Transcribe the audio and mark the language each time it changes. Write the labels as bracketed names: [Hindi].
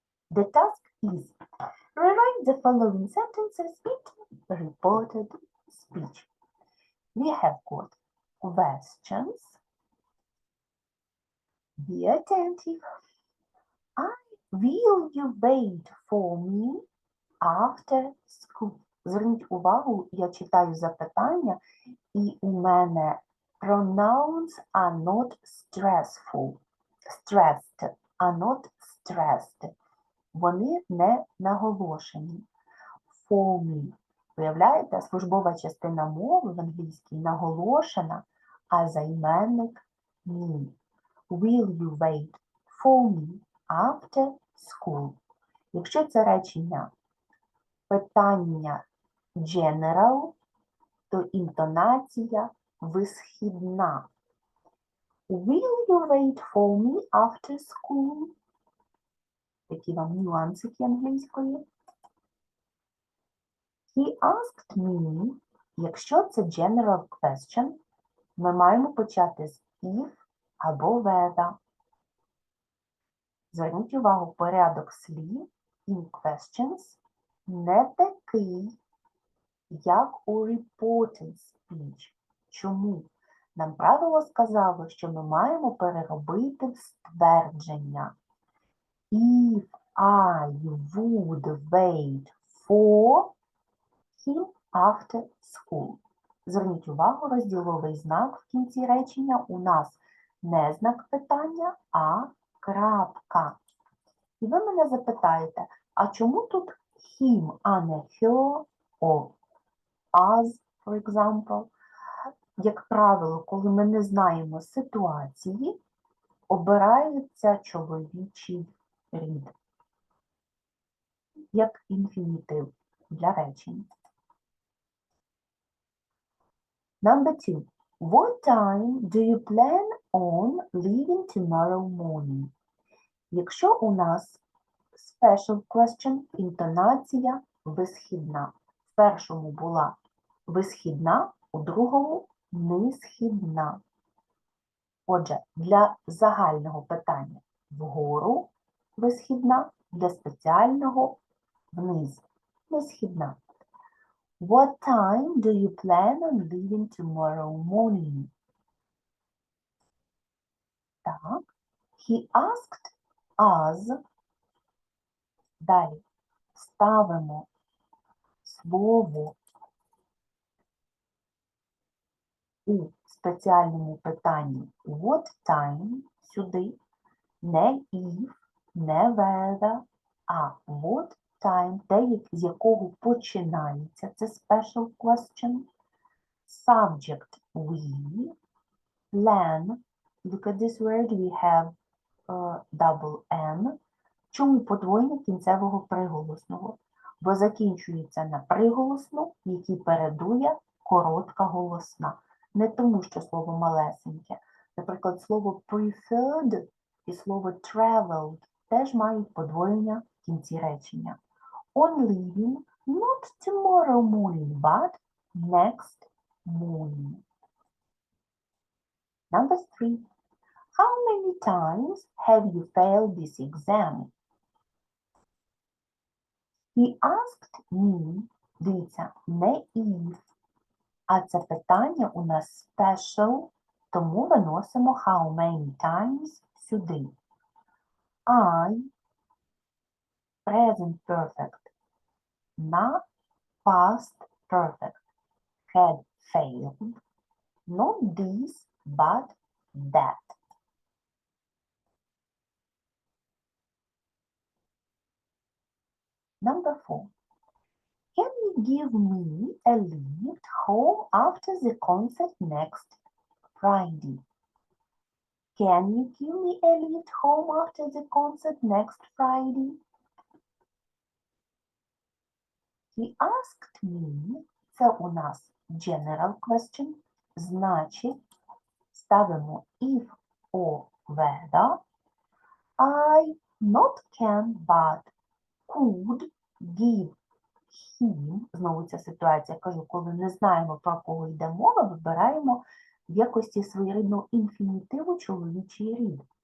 [English] The task is rewrite the following sentences into reported speech. We have got questions. Be attentive. Will you wait for me after school? [Ukrainian] Зверніть увагу, я читаю запитання, і у мене [English] pronouns are not stressful. Stressed, are not stressed. [Ukrainian] Вони не наголошені. [English] For me. [Ukrainian] Виявляєте, службова частина мови в англійській наголошена, а займенник ні. [English] Will you wait for me after school? [Ukrainian] Якщо це речення питання general, то інтонація висхідна. [English] Will you wait for me after school? [Ukrainian] Які вам нюансики англійської? [English] He asked me, [Ukrainian] якщо це general question, ми маємо почати з if або whether. Зверніть увагу, порядок слів [English] in questions [Ukrainian] не такий, як у reported speech. Чому? Нам правило сказало, що ми маємо переробити в ствердження. [English] If I would wait for him after school. [Ukrainian] Зверніть увагу, розділовий знак в кінці речення у нас не знак питання, а крапка. І ви мене запитаєте, а чому тут him, а не her, [English] or us, for example? [Ukrainian] Як правило, коли ми не знаємо ситуації, обирається чоловічий рід, як інфінітив для речень. [English] Number 2. What time do you plan on leaving tomorrow morning? [Ukrainian] Якщо у нас special question, інтонація висхідна. В першому була висхідна, у другому нисхідна. Отже, для загального питання вгору висхідна, для спеціального вниз нисхідна. [English] What time do you plan on leaving tomorrow morning? Так. He asked us. [Ukrainian] Далі ставимо слово у спеціальному питанні what time сюди, не if, не whether, а what time, те, з якого починається, це special question. [English] Subject we, plan, look at this word, we have double N. [Ukrainian] Чому подвоєння кінцевого приголосного? Бо закінчується на приголосну, який передує коротка голосна. Не тому, що слово малесеньке. Наприклад, слово preferred і слово traveled теж мають подвоєння в кінці речення. [English] On leaving, not tomorrow morning, but next morning. Number 3. How many times have you failed this exam? He asked me, [Ukrainian] дивіться, не if, а це питання у нас special, тому виносимо [English] how many times [Ukrainian] сюди. [English] I, present perfect, на past perfect, had failed, not this, but that. Number 4. Can you give me a lift home after the concert next Friday? Can you give me a lift home after the concert next Friday? He asked me. [Ukrainian] Це у нас general question. Значить, ставимо if or whether. [English] I not can, but could give him. [Ukrainian] Знову ця ситуація, кажу, коли не знаємо, про кого йде мова, вибираємо в якості своєрідного інфінітиву чоловічий рід.